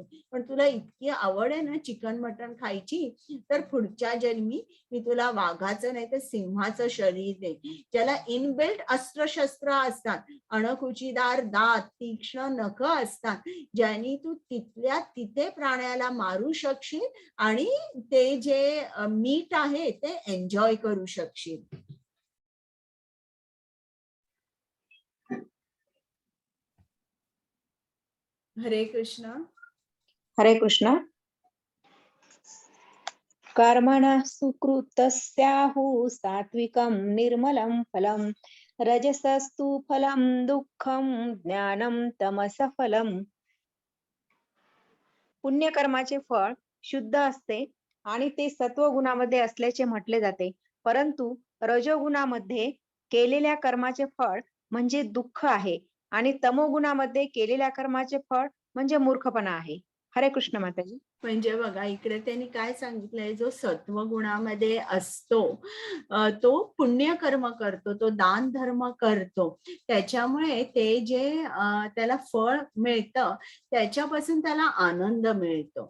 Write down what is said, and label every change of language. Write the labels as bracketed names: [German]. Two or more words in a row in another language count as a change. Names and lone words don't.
[Marathi] पण तुला इतकी आवड आहे ना चिकन मटण खायची, तर पुढच्या जन्मी मी तुला वाघाचं नाही तर सिंहाचं शरीर देईन, ज्याला इनबिल्ट अस्त्र-शस्त्र असतात, अणकुचीदार दात, तीक्ष्ण नख असतात, ज्यांनी तू तिथल्या तिथे प्राण्याला मारू शकशील आणि ते जे मीठ आहे ते एन्जॉय करू शकशील. हरे कृष्ण. हरे कृष्ण. [Sanskrit] कर्मणः सुकृतस्याहुः सात्विकं निर्मलं फलं रजसस्तु फलं दुःखं ज्ञानं तमसः फलम्. [Marathi] पुण्यकर्माचे फळ शुद्ध असते आणि ते सत्वगुणामध्ये असल्याचे म्हटले जाते, परंतु रजोगुणामध्ये केलेल्या कर्माचे फळ म्हणजे दुःख आहे आणि तमोगुणामध्ये केलेल्या कर्माचे फळ म्हणजे मूर्खपणा आहे. हरे कृष्ण माताजी. म्हणजे बघा इकडे त्यांनी काय सांगितलंय, जो सत्वगुणामध्ये असतो तो पुण्यकर्म करतो, तो दान धर्म करतो. त्याच्यामुळे ते जे त्याला फळ मिळतं त्याच्यापासून त्याला आनंद मिळतो.